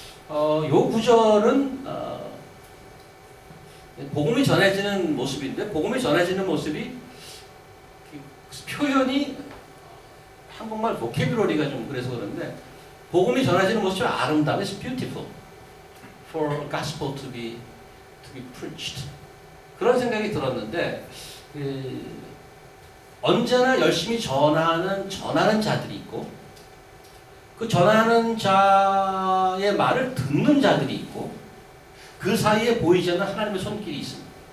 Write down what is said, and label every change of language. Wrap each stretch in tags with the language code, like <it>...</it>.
<ko>요 구절은 복음이 전해지는 모습인데 복음이 전해지는 모습이 표현이 한국말 보캐뷸러리가 좀 그래서 그런데 복음이 전해지는 모습이 아름다워.</ko> <en>It's beautiful for gospel to be preached.</en> <ko>그런 생각이 들었는데 언제나 열심히 전하는 자들이 있고 그 전하는 자의 말을 듣는 자들이 있고 그 사이에 보이지 않는 하나님의 손길이 있습니다.</ko>